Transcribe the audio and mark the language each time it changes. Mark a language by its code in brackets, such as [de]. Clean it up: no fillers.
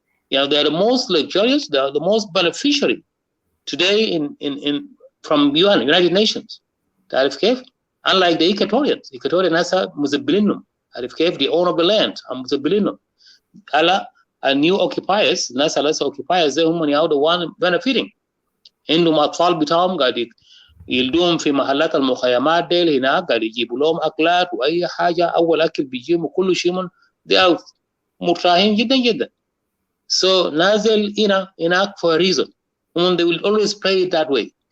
[en] You know, they're the most luxurious, they're the most beneficiary today in from UN, United Nations. [ar] تعرف كيف? [en] Unlike the Equatorian [ar] ناسا مزبلينهم. تعرف كيف? [en] They own of the land, [ar] مزبلينهم. [en] على new occupiers, [ar] ناسا لسه [en] occupiers, they هم the one benefiting. [ar] عندهم أطفال بتاعهم قاعد يلدوهم في محلات المخيمات ديل هناك قاعد يجيبوا لهم أكلات وأي حاجة أول أكل بيجيبوا كل شيء من [en] they are [ar] مرتاحين جدا جدا. [en] So [ar] نازل هناك [en] for a reason. And they will always play it that way.